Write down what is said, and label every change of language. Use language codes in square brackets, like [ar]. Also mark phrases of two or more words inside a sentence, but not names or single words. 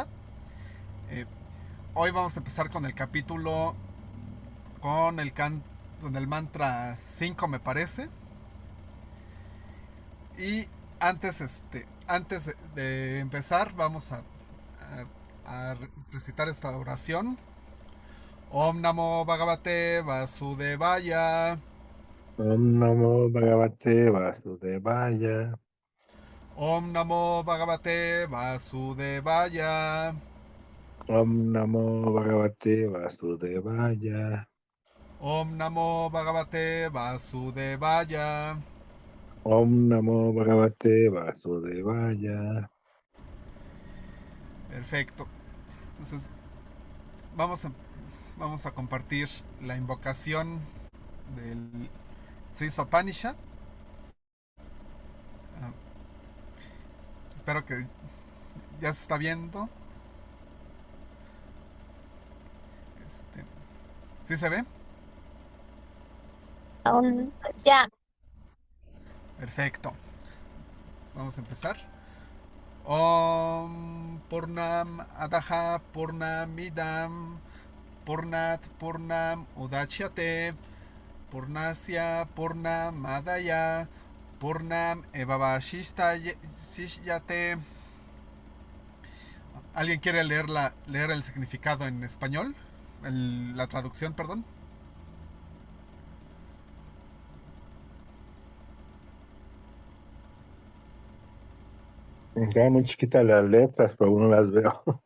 [es] Eh, Hoy vamos a empezar con el capítulo con con el mantra 5 me parece. Y antes de empezar vamos a recitar esta oración. [sa] Om Namo Bhagavate Vasudevaya. Om Namo Bhagavate Vasudevaya. Om Namo Bhagavate Vasudevaya. Om Namo Bhagavate Vasudevaya. Om Namo Bhagavate Vasudevaya. Om Namo Bhagavate Vasudevaya. [es] Perfecto. Entonces, vamos a, vamos a compartir la invocación del Sri Sopanishad. Ah, espero que ya se está viendo. Este, ¿Sí se ve? Ya, Perfecto. Vamos a empezar. [sa] Om Purnam Adaha Purnamidam Purnat Purnam Udachyate Purnasya Purnamadaya Purnam Evavashishyate. [es] ¿Alguien quiere leer el significado en español? La traducción, perdón. Me quedan muy chiquitas las letras, pero aún no las veo.